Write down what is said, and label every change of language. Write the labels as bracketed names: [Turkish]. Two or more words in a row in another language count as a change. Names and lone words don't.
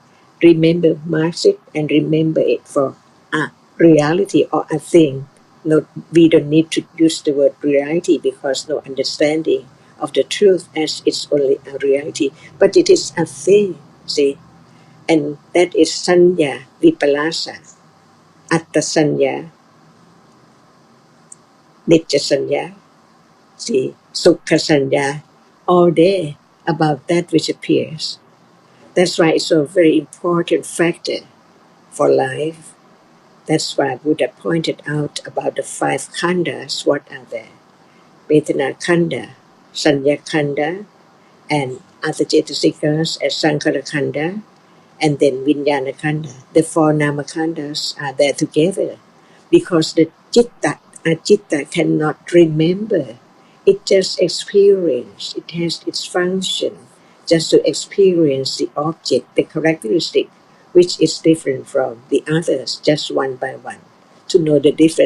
[English] Remember, mark it and remember it for a reality or a thing. No, we don't need to use the word reality because no understanding of the truth as it's only a reality, but it is a thing, see? And that is [Pali] sanya vipalasa, atta sanya, nitya sanya, see, sukha sanya, [English] all day about that which appears. That's why it's a very important factor for life. That's why Buddha pointed out about the five khandas. What are they? [Pali] Vedana khanda, sanya khanda, [English] and other cetasikas as [Pali] sankhara khanda, [English] and then [Pali] vinyana khanda. [English] The four [Pali] nama khandas [English] are there together because the citta cannot remember. It just experience. It has its function just to experience the object, the characteristic which is different from the others, just one by one, to know the difference.